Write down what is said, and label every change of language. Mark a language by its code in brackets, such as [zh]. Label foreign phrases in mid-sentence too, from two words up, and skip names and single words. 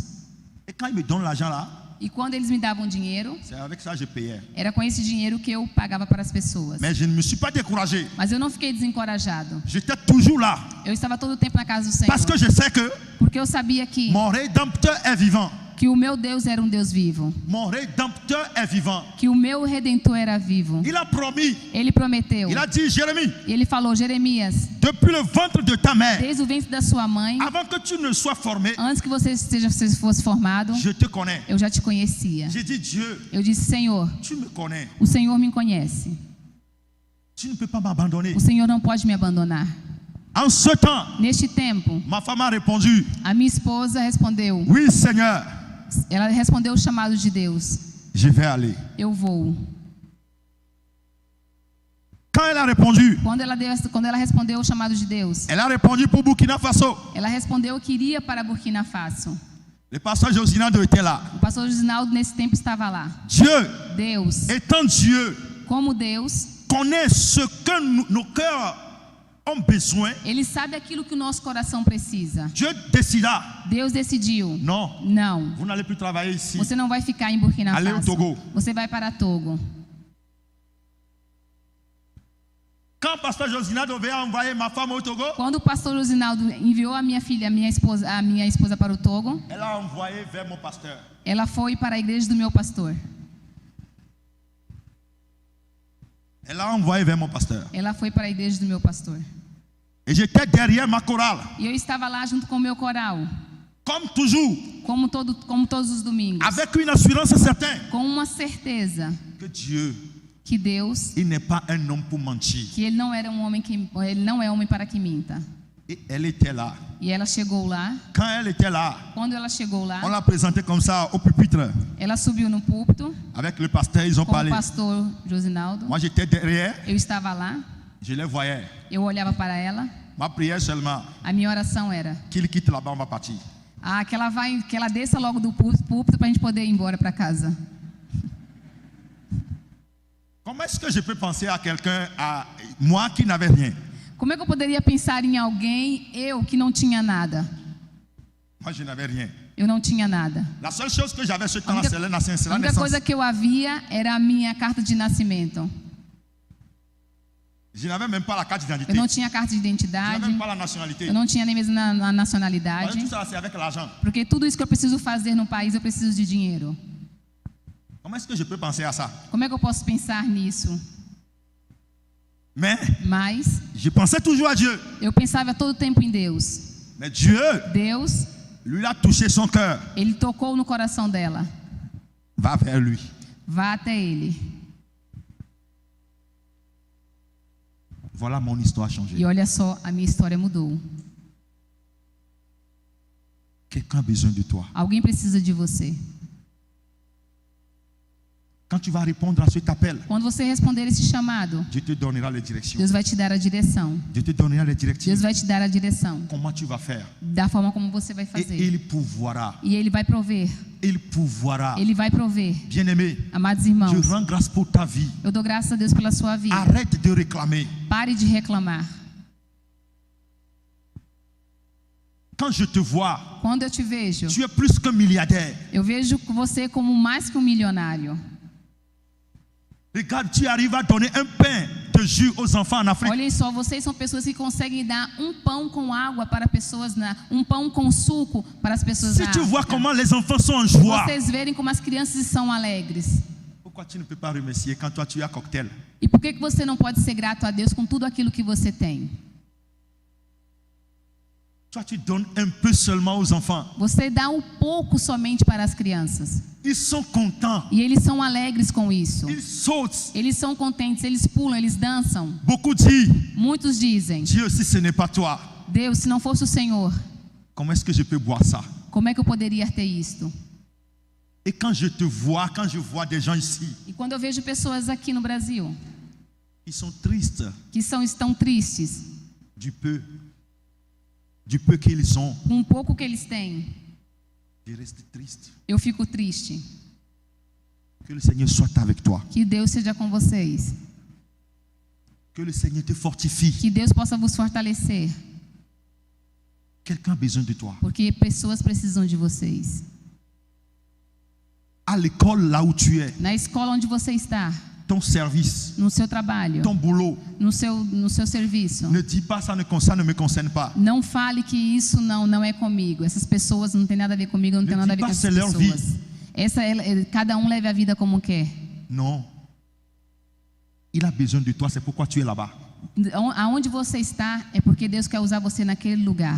[fr] Et quand ils me donnent l'argent là, [pt] E quando eles me davam dinheiro, [fr] c'est avec ça que je payais. [pt] era com esse dinheiro que eu pagava para as pessoas. [fr] Mais je ne me suis pas découragé. [pt] Mas eu não fiquei desencorajado. [fr] J'étais toujours là. [pt] Eu estava todo o tempo na casa do Senhor. [fr] Parce que je sais que [pt] Porque eu sabia que [fr] mon Rédempteur est vivant. [pt] o meu Deus era um Deus vivo. [fr] Mon Rédempteur est vivant. [pt] Que o meu Redentor era vivo. [fr] Il a promis. [pt] Ele prometeu. [fr] Il a dit, Jérémie, [pt] E ele falou, Jeremias, [fr] depuis le ventre de ta mère, [pt] desde o ventre da sua mãe, [fr] avant que tu ne sois formé, [pt] antes que você fosse formado, [fr] je te connais. [pt] eu já te conhecia. [fr] J'ai dit, Dieu, [pt] Eu disse, Senhor, [fr] tu me connais. [pt] o Senhor me conhece. [fr] Tu ne peux pas m'abandonner. [pt] O Senhor não pode me abandonar. [fr] En ce temps, [pt] Neste tempo, [fr] ma femme a répondu, [pt] a minha esposa respondeu. [fr] oui, Seigneur, [pt] Ela respondeu o chamado de Deus. [fr] je vais aller. [pt] Eu vou. [fr] Quand elle a répondu, [pt] Quando ela respondeu o chamado de Deus, [fr] elle a répondu pour Burkina Faso. [pt] ela respondeu que iria para Burkina Faso. [fr] Le pasteur Josinado était là. [pt] O pastor Josinaldo nesse tempo estava lá. [fr] Dieu, [pt] Deus, [fr] étant Dieu, [pt] como Deus, [fr] connaît ce que nos cœurs ont besoin. [pt] Ele sabe aquilo que o nosso coração precisa. [fr] Dieu décida, [pt] Deus decidiu. [fr] non, [pt] Não. [fr] vous n'allez plus travailler ici. [pt] Você não vai ficar em Burkina [fr] Allez au [pt] Faso. [fr] Togo. [pt] Você vai para Togo. [fr] Quand pasteur Josinado veut envoyer ma femme au Togo, [pt] Quando o pastor Josinaldo enviou a minha filha, a minha esposa para o Togo, [fr] elle a envoyé vers mon pasteur. [pt] ela foi para a igreja do meu pastor. [fr] Elle a envoyé vers mon pasteur. [pt] Ela foi para a igreja do meu pastor. [fr] Et j'étais derrière ma chorale. [pt] E eu estava lá junto com o meu coral, [fr] Comme toujours, [pt] como todos os domingos, [fr] avec une assurance certaine [pt] com uma certeza [fr] que Dieu, [pt] que Deus, [fr] il n'est pas un homme pour mentir. [pt] que ele não é homem para que minta. [fr] Et elle était là. [pt] E ela chegou lá. [fr] Quand elle était là, [pt] Quando ela chegou [fr] on [pt] lá, [fr] l'a présentée comme ça au pupitre. [pt] ela subiu no púlpito [fr] Avec le pasteur, ils ont [pt] com o [fr] parlé. [pt] pastor Josinaldo. [fr] Moi, j'étais derrière, [pt] Eu estava lá, [fr] je les voyais. [pt] eu olhava para ela. [fr] Ma prière seulement, [pt] A minha oração era [fr] qu'il quitte là-bas, on va partir. [pt] que ela desça logo do púlpito para a gente poder ir embora para casa. [fr] Comment est-ce que je peux penser à quelqu'un, à moi qui n'avais rien? [pt] Como é que eu poderia pensar em alguém, eu que não tinha nada? [fr] Moi, je n'avais rien. [pt] Eu não tinha nada. [fr] La seule chose que j'avais ce temps-là, [pt] única- [fr] c'est la [pt] A única [fr] naissance. [pt] coisa que eu havia era a minha carta de nascimento. [fr] Je n'avais même pas la carte d'identité. [pt] Eu não tinha carta de [fr] Je n'avais [pt] identidade. [fr] même pas la nationalité. [pt] Eu não tinha nem mesmo a [fr] Parce [pt] nacionalidade. [fr] que tout ça, c'est avec l'argent. [pt] Porque tudo isso que eu preciso fazer no país, eu preciso de dinheiro. [fr] Comment est-ce que je peux penser à ça? [pt] Como é que eu posso pensar nisso? [fr] Mais, [pt] Mas [fr] je pensais toujours à Dieu. [pt] eu pensava todo o tempo em Deus. [fr] Mais Dieu, [pt] Deus, [fr] lui, a touché son cœur. [pt] Ele tocou no coração dela. [fr] Va vers lui. [pt] Vá até Ele. [fr] Voilà, mon histoire a changé. [pt] E olha só, a minha história mudou. [fr] Quelqu'un a besoin de toi. [pt] Alguém precisa de você. [fr] Quand Quand tu vas répondre à cet appel, [pt] quando você responder esse chamado, [fr] Dieu te donnera les directions. [pt] Deus vai te dar a direção. [fr] Dieu te donnera les directives. [pt] Deus vai te dar a direção. [fr] Comment tu vas faire? [pt] Da forma como você vai [fr] Et [pt] fazer. [fr] il pourvoira. [pt] E Ele vai prover. [fr] Il pourvoira. [pt] Ele vai prover. [fr] Bien-aimé, [pt] Amados [fr] je [pt] irmãos, [fr] rends grâce pour ta vie. [pt] eu dou graças a Deus pela sua vida. [fr] Arrête de réclamer. [pt] Pare de reclamar. [fr] Quand je te vois, [pt] Quando eu te vejo, [fr] tu es plus qu'un milliardaire. [pt] eu vejo você como mais que um milionário. [fr] Regarde, tu arrives à donner un pain de jus aux enfants en Afrique. [pt] Olhem só, vocês são pessoas que conseguem dar um pão com água para pessoas, um pão com suco para as pessoas [fr] Si [pt] na [fr] tu vois [pt] África. [fr] comment les enfants sont en joie, [pt] Vocês verem como as crianças são alegres. [fr] pourquoi tu ne peux pas remercier quand toi tu as cocktail? [pt] E por que você não pode ser grato a Deus com tudo aquilo que você tem? [fr] Toi tu donnes un peu seulement aux enfants. [pt] Você dá um pouco somente para as crianças. [fr] Ils sont contents. [pt] E eles são alegres com isso. [fr] Ils sautent. [pt] Eles são contentes, eles pulam, eles dançam. [fr] Beaucoup disent, [pt] Muitos dizem: [fr] Dieu, si ce n'est pas toi, [pt] Deus, se não fosse o Senhor, [fr] comment est-ce que je peux boire ça? [pt] como é que eu poderia ter isto? [fr] Et quand je te vois, quand je vois des gens ici, [pt] E quando eu vejo pessoas aqui no Brasil [fr] ils sont tristes [pt] que estão tristes [fr] du peu qu'ils ont, [pt] com um pouco que eles têm, [fr] je reste triste. [pt] eu fico triste. [fr] Que le Seigneur soit avec toi. [pt] Que Deus seja com vocês. [fr] Que le Seigneur te fortifie. [pt] Que Deus possa vos fortalecer. [fr] Quelqu'un a besoin de toi. [pt] Porque pessoas precisam de vocês. [fr] À l'école, là où tu es, [pt] Na escola onde você está, [fr] ton service, [pt] no seu trabalho, [fr] ton boulot, [pt] no seu serviço. [fr] ne dis pas ça ne me concerne pas. [pt] Não fale que isso não é comigo. Essas pessoas não tem nada a ver comigo, não tem nada a ver com essas pessoas. Cada um leve a vida como quer. [fr] Non. Il a besoin de toi, c'est pourquoi tu es là-bas. [pt] Aonde você está é porque Deus quer usar você naquele lugar.